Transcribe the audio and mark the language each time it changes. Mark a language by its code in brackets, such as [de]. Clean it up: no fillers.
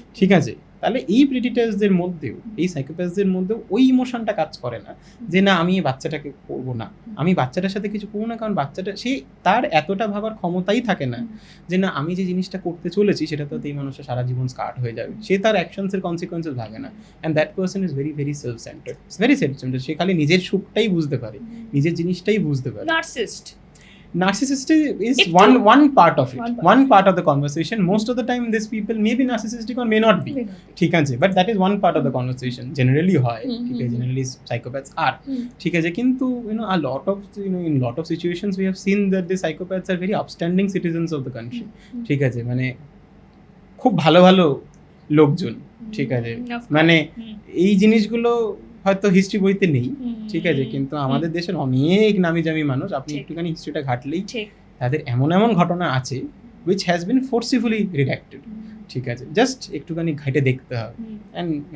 [bn] ঠিক আছে, তাহলে এই প্রেডিটার্সদের মধ্যেও, এই সাইকোপ্যাথসদের মধ্যেও ওই ইমোশনটা কাজ করে না যে না আমি এই বাচ্চাটাকে করবো না, আমি বাচ্চাটার সাথে কিছু করবো না, কারণ বাচ্চাটা সে তার এতটা ভাবার ক্ষমতাই থাকে না যে না আমি যে জিনিসটা করতে চলেছি সেটা তো এই মানুষের সারা জীবন স্কার্ট হয়ে যাবে। সে তার অ্যাকশনসের কনসিকোয়েন্সেস ভাবে না, [en] and that person is very very self centred, [bn] সে খালি নিজের সুখটাই বুঝতে পারে, নিজের জিনিসটাই বুঝতে পারে। [en] Narcissist is one part of it, one part of the conversation. Most of the time these people may be narcissistic or may not be. [bn] ঠিক আছে, [en] but that is one part of the conversation. Generally [bn] হয়, ঠিক আছে, [en] generally psychopaths are. [bn] ঠিক আছে, কিন্তু [en] a lot of in lot of situations we have seen that the psychopaths are very upstanding citizens of the country. [bn] ঠিক আছে, মানে খুব ভালো লোকজন। ঠিক আছে, মানে এই জিনিসগুলো হয়তো হিস্ট্রি বইতে নেই। ঠিক আছে, কিন্তু আমাদের দেশের অনেক নামি জামি মানুষ, আপনি একটুখানি হিস্ট্রিটা ঘাটলেই তাদের এমন ঘটনা আছে [en] which has been forcefully redacted. [bn] ঠিক আছে, জাস্ট একটুখানি ঘাটে দেখতে হবে, and